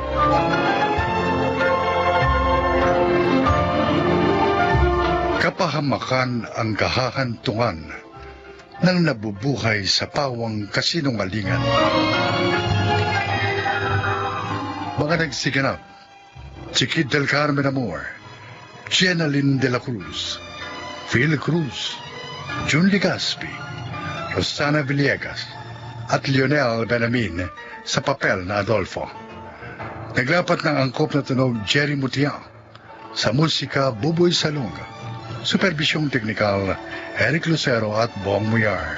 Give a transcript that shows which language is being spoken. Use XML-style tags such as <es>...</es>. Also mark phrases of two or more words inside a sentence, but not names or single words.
<tl>Kapahamakan ang kahahantungan ng nabubuhay sa pawang kasinungalingan. Mga nagsiganap, si Kid del Carmen Amor, Jenaline de la Cruz, Phil Cruz, June Legaspi, Rosana Villegas, at Lionel Benamin sa papel na Adolfo. Naglapat ng angkop na tunog Jerry Mutiang, sa musika Buboy Salonga, supervisyong teknikal Eric Lucero at Bong Muyar.</tl>